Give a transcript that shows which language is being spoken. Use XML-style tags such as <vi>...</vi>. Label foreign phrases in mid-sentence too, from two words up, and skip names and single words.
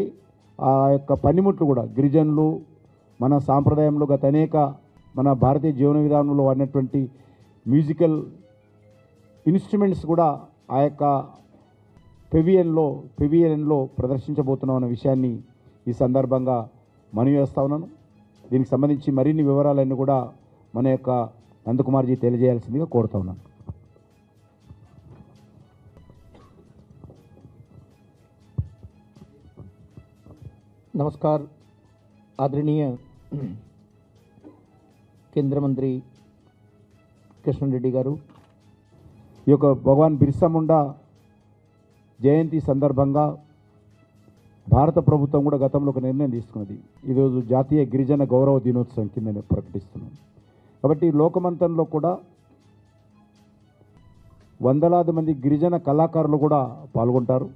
<te>ఆ యొక్క పనిముట్లు కూడా గిరిజనులు మన సాంప్రదాయంలో గత అనేక మన భారతీయ జీవన విధానంలో వాడినటువంటి</te> <en>musical instruments</en> <te>కూడా ఆ యొక్క పెవిలియన్లో ప్రదర్శించబోతున్నాం అన్న విషయాన్ని ఈ సందర్భంగా మనవి చేస్తా ఉన్నాను. దీనికి సంబంధించి మరిన్ని వివరాలన్నీ కూడా మన యొక్క నందకుమార్జీ తెలియజేయాల్సిందిగా కోరుతా ఉన్నాను.</te> <hi>नमस्कार आदरणीय केंद्र मंत्री किशन रेड्डी गारू</hi> <te>ఈ యొక్క భగవాన్ బిర్సా ముండా జయంతి సందర్భంగా భారత ప్రభుత్వం కూడా గతంలో ఒక నిర్ణయం తీసుకున్నది. ఈరోజు జాతీయ గిరిజన గౌరవ దినోత్సవం కింద ప్రకటిస్తున్నాం. కాబట్టి లోకమంతంలో కూడా వందలాది మంది గిరిజన కళాకారులు కూడా పాల్గొంటారు.</te>